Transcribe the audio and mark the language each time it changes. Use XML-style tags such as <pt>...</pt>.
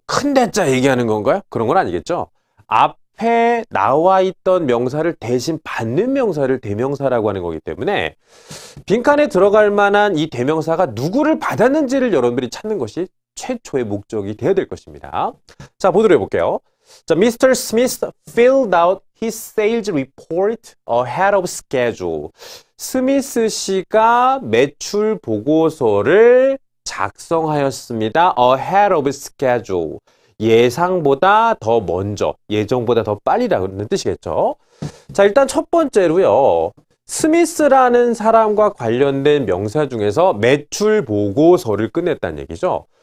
<ko>큰 대자 얘기하는 건가요? 그런 건 아니겠죠. 앞에 나와 있던 명사를 대신 받는 명사를 대명사라고 하는 거기 때문에 빈칸에 들어갈 만한 이 대명사가 누구를 받았는지를 여러분들이 찾는 것이 최초의 목적이 되어야 될 것입니다. 자, 보도록 해볼게요. 자, Mr.</ko> <en>Smith filled out his sales report ahead of schedule.</en> <ko>스미스 씨가 매출 보고서를 작성하였습니다.</ko> <en>ahead of schedule.</en> <ko>예상보다 더 먼저, 예정보다 더 빨리라는 뜻이겠죠. 자, 일단 첫 번째로요. 스미스라는 사람과 관련된 명사 중에서 매출 보고서를 끝냈다는 얘기죠.</ko>